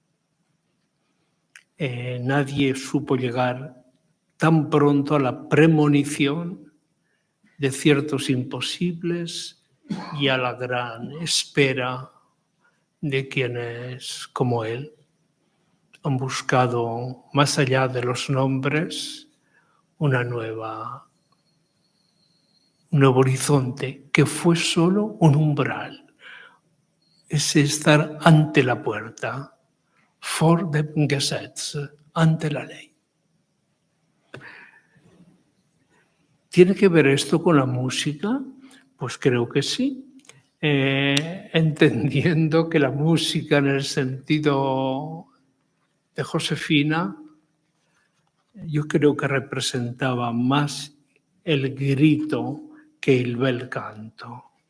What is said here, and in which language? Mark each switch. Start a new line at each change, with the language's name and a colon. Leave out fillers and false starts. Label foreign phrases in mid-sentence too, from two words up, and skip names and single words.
Spanish: Nadie supo llegar tan pronto a la premonición de ciertos imposibles y a la gran espera de quienes, como él, han buscado, más allá de los nombres, un nuevo horizonte que fue solo un umbral. Es estar ante la puerta,
German: vor dem Gesetz,
Spanish: ante la ley. ¿Tiene que ver esto con la música? Pues creo que sí. Entendiendo que la música en el sentido de Josefina, yo creo que representaba más el grito que el
Italian: bel canto.